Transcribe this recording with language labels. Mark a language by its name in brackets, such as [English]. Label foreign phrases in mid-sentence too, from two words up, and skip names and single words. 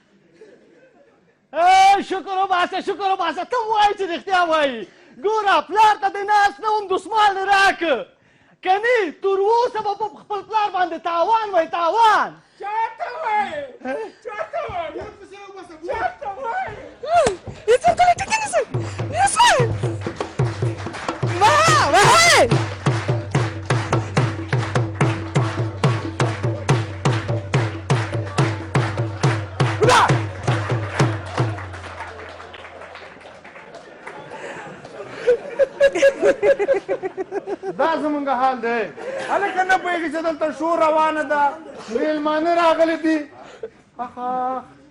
[Pashto] شکر وباسه شکر وباسه ته وایي چې رښتیا وایي ګوره پلار ته دې ناست نه وم دسمال دې راکړه کنی تر اوسه به په خپل پلار باندې تاوان وای تاوان چاته وایي چاته وایي چاته وایي اینجا کنی که کنیسه نیسه واه واه دا زمونږ حال دی هلکه نه پوهېږي چې دلته شور روانه ده میلمانه راغلي دي اخا